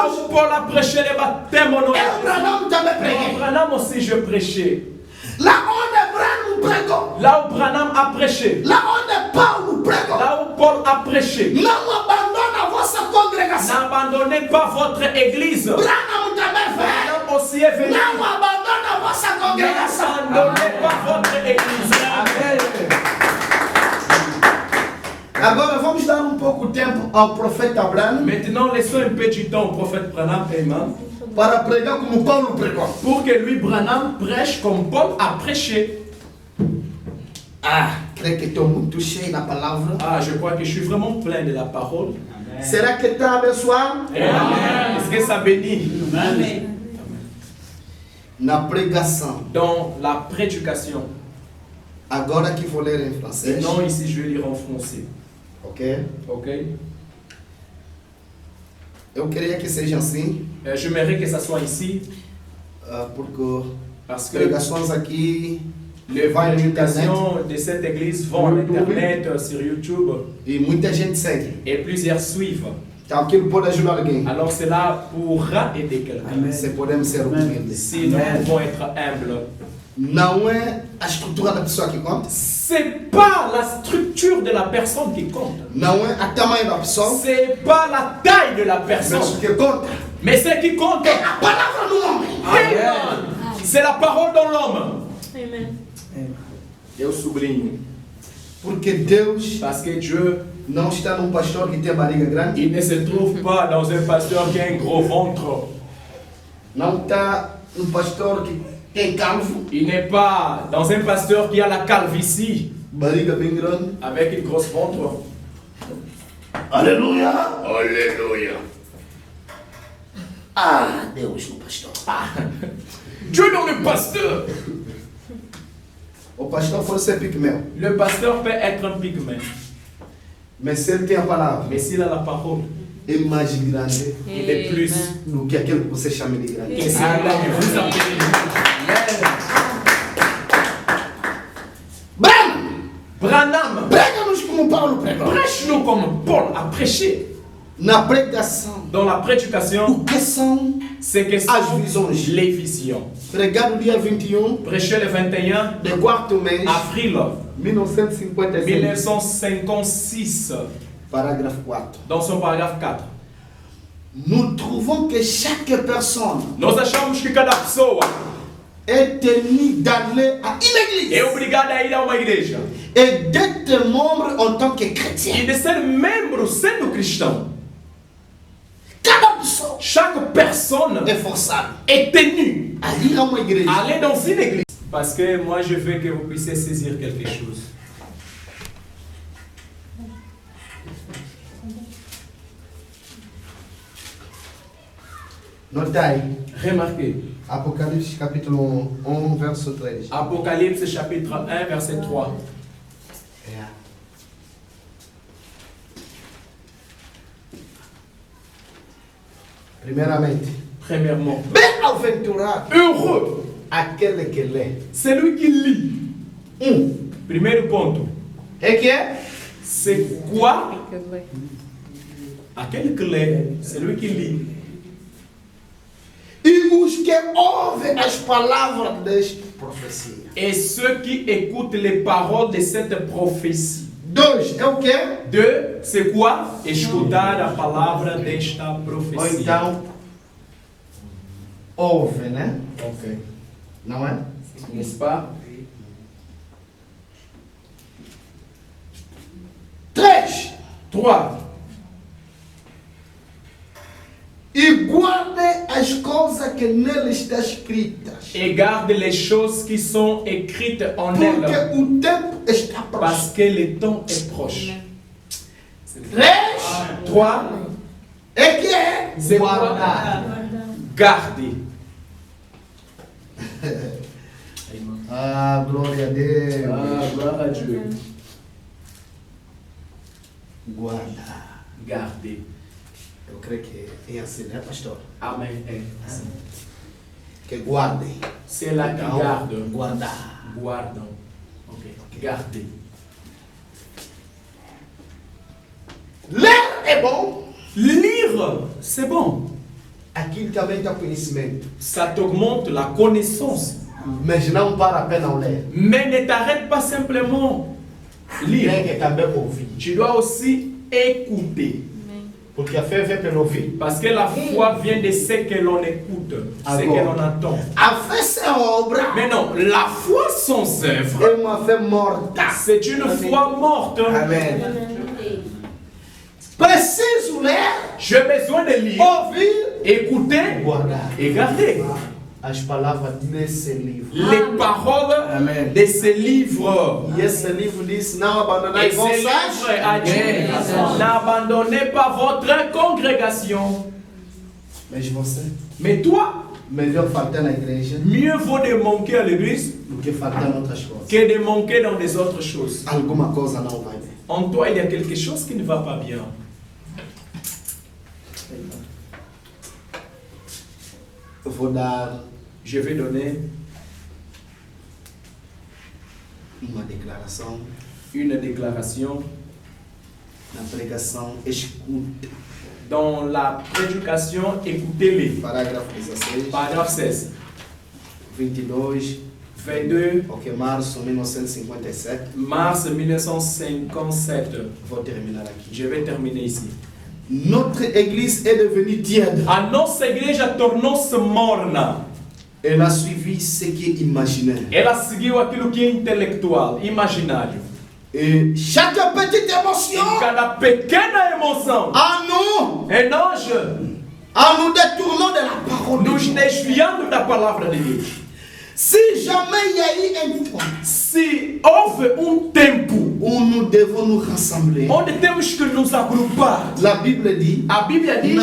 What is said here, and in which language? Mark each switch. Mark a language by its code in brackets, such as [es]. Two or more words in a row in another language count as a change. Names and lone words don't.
[fr] Là où Paul a prêché les baptêmes au nom de eu Jésus. [pt] Branham também preguei. [fr] Branham aussi, je prêchais. [pt] Lá onde Branham pregou, [fr] Là où Branham a prêché. [pt] lá onde Paulo pregou, [fr] Là où Paul a prêché. [pt] não abandona a vossa congregação. [fr] N'abandonnez pas votre église. [pt] Branham também fez. [fr] Branham aussi est venu. [pt] Não abandona a vossa congregação. [fr] N'abandonnez pas votre église. [pt] Agora vamos dar um pouco de tempo ao profeta Abraão [fr] Maintenant, laissons un peu du temps au prophète Branham, amen, [pt] para pregar como Paulo pregou. [fr] pour que lui, Branham, prêche comme Paul a prêché. [pt] Ah, creio que estou muito cheio da palavra. [fr] Ah, je crois que je suis vraiment plein de la parole. [pt] Será que está abençoado? [fr] Amen. Est-ce que ça bénit? Amen. [pt] Na pregação. [fr] Dans la prédication. [pt] Agora que vou ler em francês. [fr] Non, ici, je vais lire en français. Ok? Ok? [pt] Eu queria que seja assim, [fr] J'aimerais que ça soit ici, [pt] porque [fr] parce que [pt] pregações aqui [fr] les [pt] vai no internet [fr] prédications de cette église vont à l'internet, sur YouTube, [pt] e muita gente segue. [fr] et plusieurs suivent. [pt] Então aquilo pode ajudar alguém. [fr] Alors cela pourra aider quelqu'un. [pt] Se podemos ser humildes. [fr] Si nous pouvons être humbles. [pt] Não é a estrutura da pessoa que conta. [fr] C'est pas la structure de la personne qui compte. [pt] Não é a tamanho da pessoa. [fr] C'est pas la taille de la [pt] Mas [fr] personne. [pt] o que conta [fr] Mais ce qui compte, [pt] é a palavra do homem. Amen. [fr] C'est la parole dans l'homme. Amen. [pt] Eu sublinho. Porque Deus [fr] Parce que Dieu, [pt] não está num pastor que tem a barriga grande. [fr] il ne se trouve pas dans un pasteur qui a un gros ventre. [pt] Não está num pastor que tem calvo, [fr] Il n'est pas dans un pasteur qui a la calvitie [pt] barriga bem grande. [fr] avec une grosse ventre. [pt] Aleluia! Aleluia! Ah, Deus no pastor. [fr] Dieu dans le pasteur. [pt] O pastor pode ser pigmeu, [fr] Le pasteur peut être un pygmée. [pt] mas se ele tem a palavra, [fr] Mais s'il a la parole, [pt] é mais grande [fr] il est plus [pt] do que aquele que você chama de grande. [fr] que celui-là que vous appelez. [pt] Branham, [fr] Branham, [pt] prega-nos como Paulo pregou. [fr] prêche-nous comme Paul a prêché. [pt] na pregação, [fr] Dans la prédication, [pt] o que são [fr] c'est que [pt] as [fr] sont [pt] visões? [fr] les visions. [pt] Pregado dia 21 [fr] Prêcher le 21 [pt] de quarto mês, [fr] avril 1956, 1956, [pt] parágrafo 4. [fr] dans son paragraphe 4. Nous trouvons que chaque personne [pt] Nós achamos que cada pessoa [fr] est tenue d'aller à une [pt] é [fr] église [pt] obrigada a ir a uma igreja [fr] et d'être membre en tant que [pt] e [fr] chrétien. [pt] de ser membro sendo cristão. Cada pessoa [fr] Chaque personne [pt] é forçada [fr] est tenue [pt] a ir a uma igreja. [fr] à aller dans une église. Parce que moi je veux que vous puissiez saisir quelque chose. [pt] Nota aí, [fr] Remarquez, [pt] Apocalipse capítulo 1, verso 3. [fr] Apocalypse chapitre 1 verset 3. [pt] Primeiramente, [fr] Premièrement, [pt] bem-aventurado [fr] heureux, [pt] aquele que lê. [fr] celui qui lit. [pt] Primeiro ponto, É que é? [fr] c'est quoi? [pt] Aquele que lê, [fr] celui qui lit. [pt] E os que ouvem as palavras desta profecia. [fr] Et ceux qui écoutent les paroles de cette prophétie. [pt] 2, é o que? [fr] Deux, c'est quoi? [pt] Escutar a palavra desta [fr] Ou [pt] profecia. então, ouve, né? Ok. Não é? [fr] N'est-ce pas? 3, 3. [pt] e guarde as coisas que nele estão escritas. [fr] Et garde les choses qui sont écrites en elle. [pt] Porque o tempo está [fr] Parce [pt] próximo. [fr] que le temps est proche. 3, 3. [pt] é que é? [fr] C'est [pt] Guardar. [fr] Garder. [pt] Ah, glória a Deus. [fr] Gloire à Dieu. [pt] Guardar. [fr] Garder. [pt] Eu creio que é assim, né, pastor? Amen. Que guardem. [fr] C'est là qui [pt] Então, [fr] garde. [pt] guardar. [fr] Guardons. Ok. Garder. [pt] Ler é bom. [fr] Lire, c'est bon. [pt] Aquilo também dá conhecimento. [fr] Ça t'augmente la connaissance. [pt] Mas não para a pena ler. [fr] Mais ne t'arrête pas simplement lire. [pt] Tem que também ouvir. [fr] Tu dois aussi écouter. [pt] Porque a fé vem pelo ouvir. [fr] Parce que la foi vient de ce que l'on écoute, ce Alors. que l'on entend. [pt] A fé sem obra [fr] Mais non, la foi sans œuvre, [pt] é uma fé morta. [fr] c'est une foi morte. [pt] Amém. Preciso ler, [fr] J'ai besoin de lire, [pt] ouvir, [fr] écouter [pt] guardar [fr] et garder [pt] as palavras nesse livro. [fr] les paroles [pt] Amen. [fr] de ce livre. [pt] E esse livro diz: não abandonar [fr] Et ce livre a dit, n'abandonnez pas votre congrégation. [pt] Mas você, [fr] Mais toi, [pt] melhor faltar na igreja [fr] mieux vaut de manquer à l'église [pt] do que faltar em outras coisas. [fr] que de manquer dans des autres choses. [pt] Alguma coisa não vai bem. [fr] En toi, il y a quelque chose qui ne va pas bien. [pt] Eu vou dar [fr] Je vais donner [pt] uma declaração [fr] une déclaration. [pt] na pregação. Escuta. [fr] Dans la prédication, écoutez-les. [pt] Parágrafo 16, [fr] Paragraphe 16. [pt] 22, [fr] 22 [pt] ok, março de 1957. [fr] mars 1957. [pt] Vou terminar aqui. [fr] Je vais terminer ici. Notre église est devenue tiède. [pt] A nossa igreja tornou-se morna. [fr] Elle a suivi ce qui est imaginaire. [pt] Ela seguiu aquilo que é intelectual, imaginário. [fr] Et chaque petite [pt] E [fr] émotion [pt] cada pequena emoção [fr] à nous, [pt] é nós [fr] en nous détournant de la parole de [pt] nos [fr] Dieu. [pt] desviando da palavra de Deus. [fr] Si jamais il y a eu un temps [pt] Se houve tempo [fr] où nous devons nous rassembler, [pt] onde temos que nos agrupar, [fr] la Bible dit, [pt] a Bíblia diz: